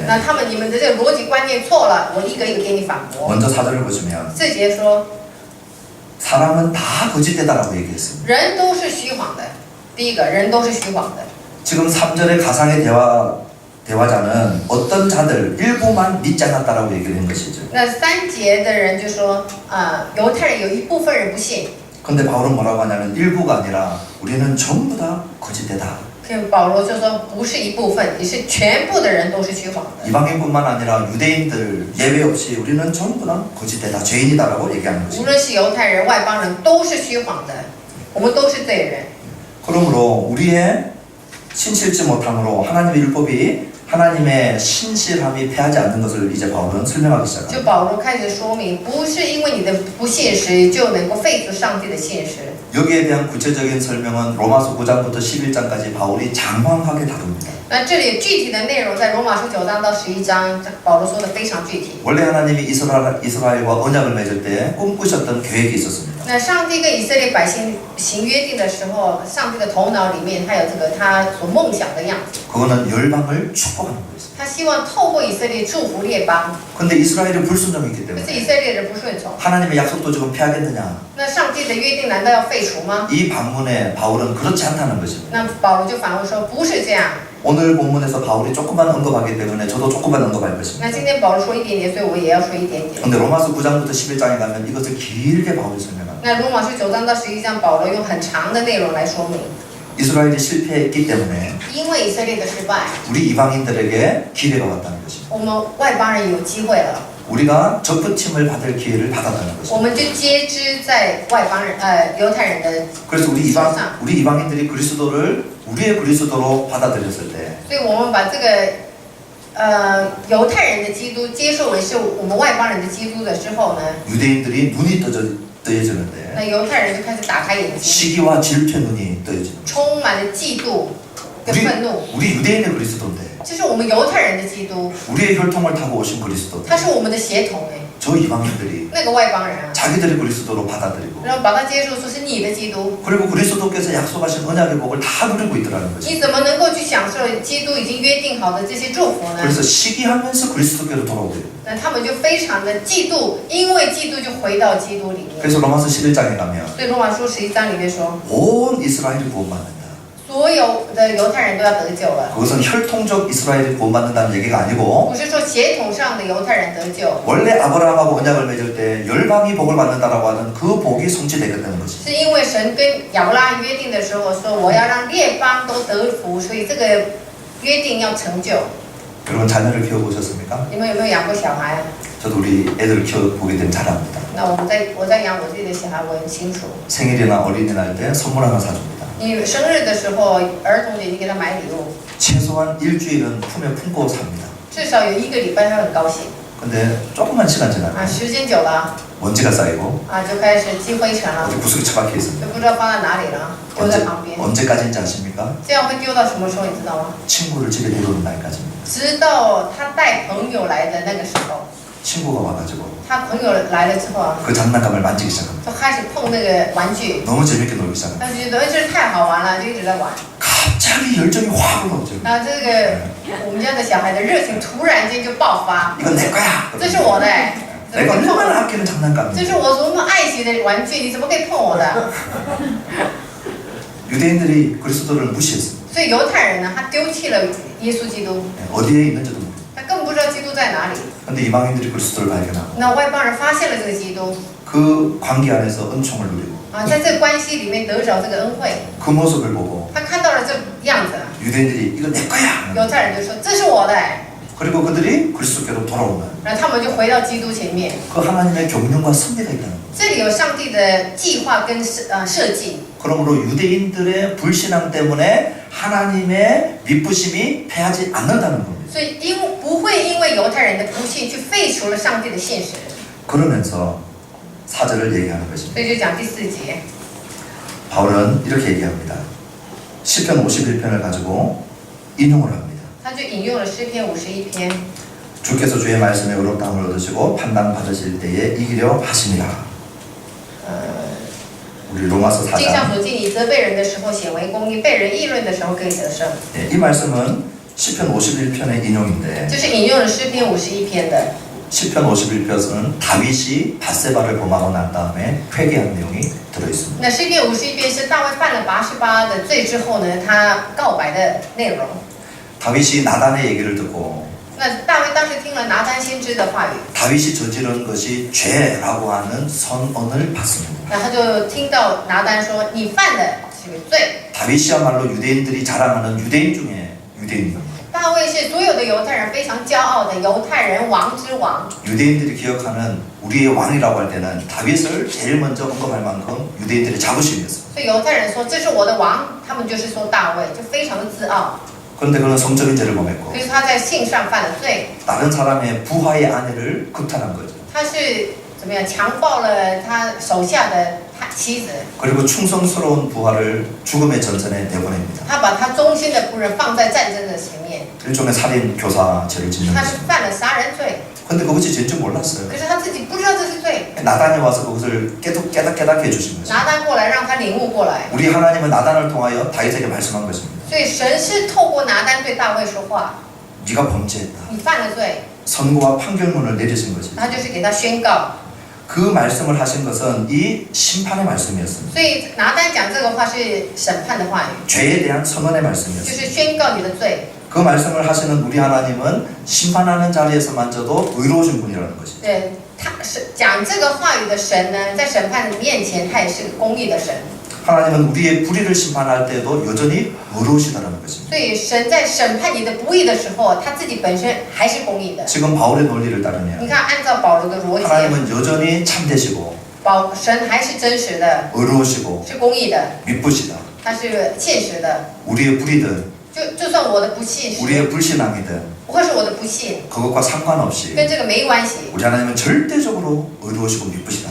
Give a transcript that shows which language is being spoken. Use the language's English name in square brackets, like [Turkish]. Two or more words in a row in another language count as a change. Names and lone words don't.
[Chinese] 那他们你们的这个逻辑观念错了，我一个一个给你反驳。 [Korean] 먼저 4절을 보시면 [Chinese] 4 节说， [Korean] 사람은 다 거짓되다라고 얘기했습니다. [Chinese] 人都是虚谎的。第一个人都是虚谎的。 [Korean] 지금 3절의 가상의 대화자는 어떤 자들 일부만 믿지 않았다라고 얘기를 한 것이죠. [Chinese] 那3节的人就说，犹太人有一部分人不信。 [Korean] 근데 바울은 뭐라고 하냐면 일부가 아니라 우리는 전부 다 거짓되다. [Chinese] 保罗就说，不是一部分，也是全部的人都是虚谎的。 [Korean] 이방인뿐만 아니라 유대인들 예외 없이 우리는 전부 다 거짓되다, 죄인이다라고 얘기하는 [Chinese] 无 [Korean] 것이죠. [Chinese] 论是犹太人、外邦人，都是虚谎的，我们都是罪人。 [Korean] 그러므로 우리의 신실지 못함으로 하나님의 율법이 하나님의 신실함이 패하지 않는 것을 이제 바울은 설명하기 [Chinese] 就 [Korean] 시작합니다. [Chinese] 保罗开始说明，不是因为你的不信实就能够废除上帝的信实。 [Korean] 여기에 대한 구체적인 설명은 로마서 9장부터 11장까지 바울이 장황하게 다룹니다. [Chinese] 那这里具体的内容在罗马书9章到11章，保罗说的非常具体。 [Korean] 원래 하나님이 이스라엘과 언약을 맺을 때 꿈꾸셨던 계획이 있었습니다. [Chinese] 那上帝跟以色列百姓行约定的时候，上帝的头脑里面他有这个他所梦想的样子， [Korean] 그거는 열방을 축복하는 거였습니다. [Chinese] 他希望透过以色列祝福列邦。 [Korean] 근데 이스라엘이 불순종이기 [Chinese] 可是 [Korean] 때문에 [Chinese] 以色列人不顺从， [Korean] 하나님의 약속도 지금 패하겠느냐? [Chinese] 那上帝的约定难道要废除吗？ [Korean] 이 반문에 바울은 그렇지 않다는 것입니다. [Chinese] 那保罗就反问说，不是这样。 [Korean] 오늘 본문에서 바울이 조금만 언급하기 때문에 저도 조금만 언급할 것입니다. [Chinese] 那今天保罗说一点点，所以我也要说一点点。 [Korean] 근데 로마서 9장부터 11장에 가면 이것을 길게 바울이 설명합니다. [Chinese] 那罗马书9章到11章，保罗用很长的内容来说明， [Korean] 이스라엘이 실패했기 때문에 [Chinese] 因为以色列的失败， [Korean] 우리 이방인들에게 기회가 왔다는 것입니다. [Chinese] 我们外邦人有机会了， [Korean] 우리가 접붙임을 받을 기회를 받았다는 [Chinese] 我 [Korean] 것입니다. [Chinese] 们就接枝在外邦人犹太人的， [Korean] 그래서 우리 이방인들이 그리스도를 우리의 그리스도로 받아들였을 때 [Chinese] 所以我们把这个犹太人的基督接受为是我们外邦人的基督的之后呢， [Korean] 유대인들이 눈이 뜨여지는데 [Chinese] 那犹太人就开始打开眼睛， [Korean] 시기와 질투의 눈이 떠여지는 [Chinese] 充满了嫉妒跟愤怒。 [Korean] 우리 유대인의 그리스도인데 [Chinese] 这是我们犹太人的基督， [Korean] 우리의 혈통을 타고 오신 그리스도 [Chinese] 他是我们的血统哎， [Korean] 저 이방인들이 [Chinese] 那个外邦人啊， [Korean] 자기들의 그리스도로 받아들이고 [Chinese] 然后把他接受说是你的基督， [Korean] 그리고 그리스도께서 약속하신 언약의 복을 다 누리고 있더라는 것입니다. [Chinese] 你怎么能够去享受基督已经约定好的这些祝福呢？ [Korean] 그래서 시기하면서 그리스도께로 돌아오게 됩니다. [Chinese] 那他们就非常的嫉妒，因为嫉妒就回到基督里面。 [Korean] 그래서 로마서 11장에 가면 [Chinese] 所以罗马书11章里面说， [Korean] 온 이스라엘이 구원받는다. [Chinese] 所有的犹太人都要得救了， [Korean] 그것은 혈통적 이스라엘이 구원받는다는 얘기가 아니고 [Chinese] 不是说血统上的犹太人得救， [Korean] 원래 아브라함하고 언약을 맺을 때 열방이 복을 받는다라고 하는 그 복이 성취되겠다는 것입니다. [Chinese] 是因为神跟亚伯拉罕约定的时候说，我要让列邦都得福，所以这个约定要成就。 [Korean] 여러분 자녀를 키워보셨습니까? [Chinese] 你们有没有养过小孩？ [Korean] 저도 우리 애들 키워보게 되면 잘 압니다. [Chinese] 那我在养我自己的小孩，我很清楚。 [Korean] 생일이나 어린이날 때 선물 하나 사줍니다. [Chinese] 你生日的时候，儿童节你给他买礼物， [Korean] 최소한 일주일은 품에 품고 삽니다. [Chinese] 至少有1个礼拜他会很高兴。 [Korean] 근데 조금만 시간 지나면 [Chinese] 时间久了 [Korean] 먼지가 쌓이고 [Chinese] 就开始积灰尘了， [Korean] 어디 구석에 처박혀 [Chinese] 就 [Korean] 있습니다. [Chinese] 不知道放在哪里了，丢在旁边。 [Korean] 언제까지인지 아십니까? [Chinese] 这样会丢到什么时候？你知道吗？ [Korean] 친구를 집에 데려오는 날까지입니다. [Chinese] 直到他带朋友来的那个时候， [Korean] 친구가 와가지고 [Chinese] 他朋友来了之后啊， [Korean] 그 장난감을 만지기 시작합니다. [Chinese] 就开始碰那个玩具， [Korean] 너무 재밌게 놀기 시작합니다. [Chinese] 他就觉得这太好玩了，就一直在玩。 [Korean] 갑자기 열정이 확 올라오죠. [Chinese] 然后这个我们家的小孩的热情突然间就爆发， [Korean] 이건 내 거야. [Chinese] 这是我的，怎么 [Korean] 내가 [Chinese] 可以碰 [Korean] 얼마나 [Chinese] 我？ [Korean] 아끼는 장난감이야. [Chinese] 这是我多么爱惜的玩具，你怎么可以碰我的？ [Korean] 유대인들이 그리스도를 무시했습니다. [Chinese] 所以犹太人呢，他丢弃了耶稣基督， [Korean] 어디에 있는지도 모릅니다. [Chinese] 他更不知道基督在哪里。 [Korean] 근데 이방인들이 그리스도를 발견하고 [Chinese] 那外邦人发现了这个基督 [Korean] 그 관계 안에서 은총을 누리고 [Chinese] 在这个关系里面得着这个恩惠， [Korean] 그 모습을 보고 [Chinese] 他看到了这样子， [Korean] 유대인들이 이거 내 거야. [Chinese] 犹太人就说这是我的， [Korean] 그리고 그들이 그리스도께로 돌아오는 [Chinese] 然后他们就回到基督前面。 [Korean] 그 하나님의 경륜과 섭리가 있다는 거예요. [Chinese] 这里有上帝的计划跟设计， [Korean] 그러므로 유대인들의 불신앙 때문에 하나님의 미쁘심이 패하지 않는다는 겁니다. [Chinese] 所以不会因为犹太人的不信去废除了上帝的现实。 [Korean] 그러면서 4절을 얘기하는 것입니다. [Chinese] 所以就讲第4节， [Korean] 바울은 이렇게 얘기합니다. 시편 51편을 가지고 인용을 합니다. [Chinese] 他就引用了诗篇51篇。 [Korean] 주께서 주의 말씀에 의롭다함을 얻으시고 판단 받으실 때에 이기려 하심이라. 우리 로마서 [Chinese] 经上 [Korean] 4장. [Chinese] 所记，你责备人的时候显为公义，被人议论的时候可以得胜。 [Korean] 이 말씀은 시편 51편의 인용인데 [Chinese] 就是引用了诗篇51篇的。 [Korean] 시편 51편은 다윗이 밧세바를 범하고 난 다음에 회개한 내용이 들어있습니다. [Chinese] 那诗篇51篇是大卫犯了88的罪之后呢，他告白的内容。 [Korean] 다윗이 나단의 얘기를 듣고 [Chinese] 那大卫当时听了拿单先知的话语， [Korean] 다윗이 저지른 것이 죄라고 하는 선언을 받습니다. [Chinese] 那他就听到拿单说：“你犯的这个罪。” [Korean] 다윗이야말로 유대인들이 자랑하는 유대인 중에 유대인입니다. [Chinese] 大卫是所有的犹太人非常骄傲的犹太人王之王。 [Korean] 유대인들이 기억하는 우리의 왕이라고 할 때는 다윗을 제일 먼저 언급할 만큼 유대인들의 자부심이었습니다. [Chinese] 所以犹太人说这是我的王，他们就是说大卫，就非常的自傲。 [Korean] 그런데 그는 성적인 죄를 범했고 [Chinese] 可是他在性上犯了罪， [Korean] 다른 사람의 부하의 아내를 극탈한 거죠. [Chinese] 他是怎么样强暴了他手下的妻子， [Korean] 그리고 충성스러운 부하를 죽음의 전선에 내보냅니다. [Chinese] 他把他忠心的仆人放在战争的前面， [Korean] 일종의 살인 교사 죄를 짓는 [Chinese] 他是 [Korean] 것입니다. [Chinese] 犯了杀人罪。 [Korean] 근데 그것이 죄인 줄 몰랐어요. [Chinese] 可是他自己不知道这是罪， [Korean] 나단이 와서 그것을 깨닫게 해주신 거죠. [Chinese] 拿单过来让他领悟过来。 [Korean] 우리 하나님은 나단을 통하여 다윗에게 말씀한 것입니다. [Chinese] 所以神是透过拿单对大卫说话， [Korean] 네가 범죄했다. [Chinese] 你犯了罪， [Korean] 선고와 판결문을 내리신 것이죠. [Chinese] 他就是给他宣告。 [Korean] 그 말씀을 하신 것은 이 심판의 말씀이었습니다. [Chinese] 所以拿单讲这个话是审判的话语， [Korean] 죄에 대한 선언의 [Chinese] 就 [Korean] 말씀이었습니다. [Chinese] 是宣告你的罪。 [Korean] 그 말씀을 하시는 우리 하나님은 심판하는 자리에서만저도 의로우신 분이라는 것이죠. [Chinese] 对，他是讲这个话语的神呢，在审判的面前，他也是个公义的神。 [Korean] 하나님은 우리의 불의를 심판할 때도 여전히 의로우시다는 것입니다. [Chinese] 所以神在审判你的不义的时候，他自己本身还是公义的。 [Korean] 지금 바울의 논리를 [Chinese] 你 [Korean] 따르면 [Chinese] 看，按照保罗的逻辑， [Korean] 하나님은 여전히 참되시고 [Chinese] 神还是真实的， [Korean] 의로우시고 [Chinese] 是公义的， [Korean] 미쁘시다. [Chinese] 他是现实的。 [Korean] 우리의 불의든 [Chinese] 就算我的不信实， [Korean] 우리의 불신앙이든 [Chinese] 或是我的不信， [Korean] 그것과 상관없이 [Chinese] 跟这个没关系。 [Korean] 우리 하나님은 절대적으로 의로우시고 미쁘시다.